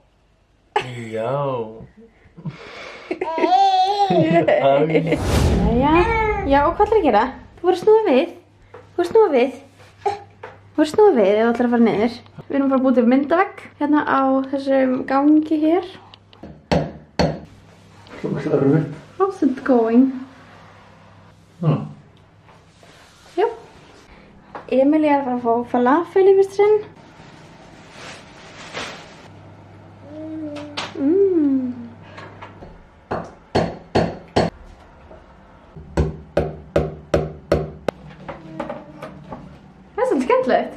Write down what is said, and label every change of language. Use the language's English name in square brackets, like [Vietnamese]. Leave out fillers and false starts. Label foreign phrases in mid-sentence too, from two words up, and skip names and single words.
[Icelandic] Já, og hvað ætlar að gera? Þú voru að snúa við. Þú voru að snúa við ef þú ætlar að fara niður. Við erum bara að búið til myndavegg hérna á þessum gangi hér. Hvað er það? [English] How's it going? [Icelandic] Já. Emilía er að fara að fá falafel í fyrst sinn. Það er svolítið skemmtilegt.